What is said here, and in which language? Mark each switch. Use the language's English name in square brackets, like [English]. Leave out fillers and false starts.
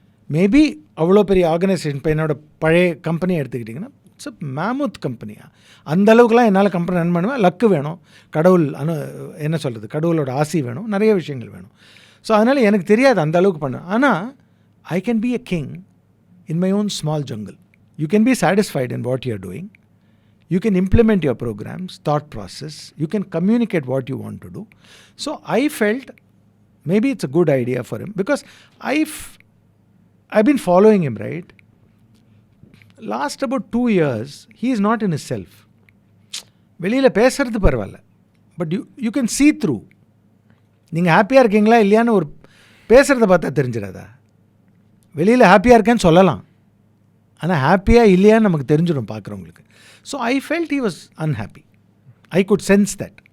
[Tamil] Maybe அவ்வளோ பெரிய organisation, இப்போ என்னோடய பழைய கம்பெனியை எடுத்துக்கிட்டிங்கன்னா [English] It's a mammoth கம்பெனியா. [Tamil] அந்த அளவுக்குலாம் என்னால் கம்பெனி ரன் பண்ணுவேன். லக்கு வேணும், கடவுள் என்ன சொல்கிறது, கடவுளோட ஆசி வேணும், நிறைய விஷயங்கள் வேணும். ஸோ அதனால் எனக்கு தெரியாது அந்த அளவுக்கு பண்ண. ஆனால் [English] I can be a king in my own small jungle. You can be satisfied in what you are doing. You can implement your programs, thought process. You can communicate what you want to do. So I felt maybe it's a good idea for him, because I've been following him, right? Last about 2 years, he is not in his self. [Tamil] வெளியில் பேசுறது பரவாயில்ல, [English] But you can see through. [Tamil] நீங்கள் ஹாப்பியாக இருக்கீங்களா இல்லையான்னு ஒரு பேசுகிறத பார்த்தா தெரிஞ்சிடாதா? வெளியில் ஹாப்பியாக இருக்கேன்னு சொல்லலாம், ஆனால் ஹாப்பியாக இல்லையான்னு நமக்கு தெரிஞ்சிடும் பார்க்குறவங்களுக்கு. [English] So I felt he was unhappy. I could sense that.